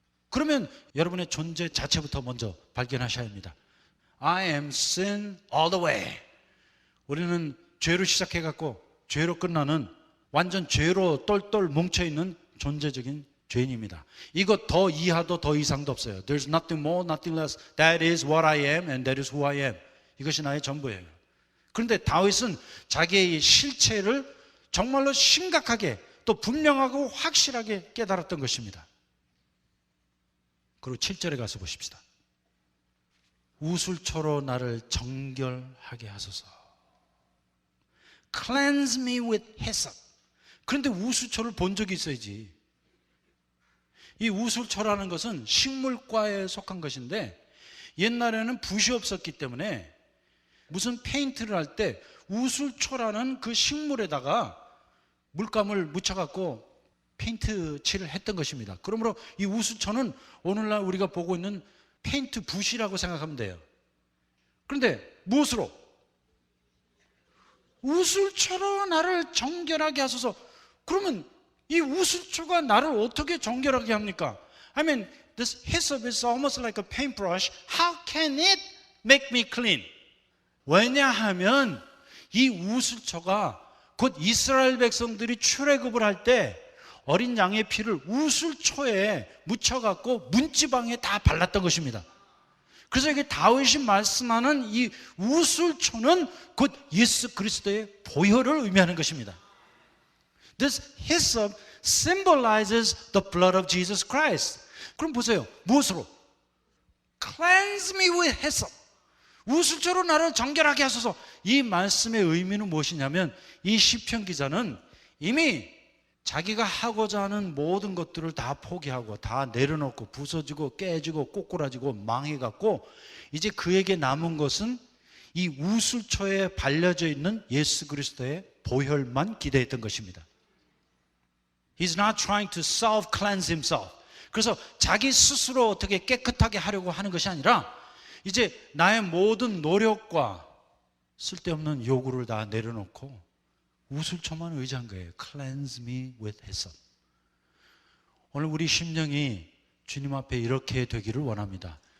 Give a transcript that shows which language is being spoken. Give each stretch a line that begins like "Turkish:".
Korean: 그러면 여러분의 존재 자체부터 먼저 발견하셔야 합니다.
English: I am sin all the way.
Korean: 우리는 죄로 시작해갖고 죄로 끝나는 완전 죄로 똘똘 뭉쳐있는 존재적인 죄인입니다. 이거 더 이하도 더 이상도 없어요.
English: There's nothing more, nothing less. That is what I am and that is who I am.
Korean: 이것이 나의 전부예요. 그런데 다윗은 자기의 실체를 정말로 심각하게 또 분명하고 확실하게 깨달았던 것입니다. 그리고 7절에 가서 보십시다. 우술초로 나를 정결하게 하소서.
English: Cleanse me with hyssop.
Korean: 그런데 우술초를 본 적이 있어야지. 이 우술초라는 것은 식물과에 속한 것인데 옛날에는 붓이 없었기 때문에 무슨 페인트를 할 때 우술초라는 그 식물에다가 물감을 묻혀갖고 페인트 칠을 했던 것입니다. 그러므로 이 우술초는 오늘날 우리가 보고 있는 페인트 붓이라고 생각하면 돼요. 그런데 무엇으로? 우술초로 나를 정결하게 하소서. 그러면 이 우술초가 나를 어떻게 정결하게 합니까?
English: I mean, this hyssop is almost like a paintbrush. How can it make me clean?
Korean: 왜냐하면 이 우술초가 곧 이스라엘 백성들이 출애굽을 할 때 어린 양의 피를 우술초에 묻혀갖고 문지방에 다 발랐던 것입니다. 그래서 이게 다윗이 말씀하는 이 우술초는 곧 예수 그리스도의 보혈을 의미하는 것입니다.
English: This hyssop symbolizes the blood of Jesus Christ.
Korean: 그럼 보세요. 무엇으로?
English: Cleanse me with hyssop.
Korean: 우술초로 나를 정결하게 하소서. 이 말씀의 의미는 무엇이냐면 이 시편 기자는 이미 자기가 하고자 하는 모든 것들을 다 포기하고 다 내려놓고 부서지고 깨지고 꼬꾸라지고 망해갖고 이제 그에게 남은 것은 이 우술초에 발려져 있는 예수 그리스도의 보혈만 기대했던 것입니다.
English: He's not trying to self-cleanse himself.
Korean: 그래서 자기 스스로 어떻게 깨끗하게 하려고 하는 것이 아니라 이제 나의 모든 노력과 쓸데없는 요구를 다 내려놓고 우술초만 의지한 거예요.
English: Cleanse me with hyssop.
Korean: 오늘 우리 심령이 주님 앞에 이렇게 되기를 원합니다.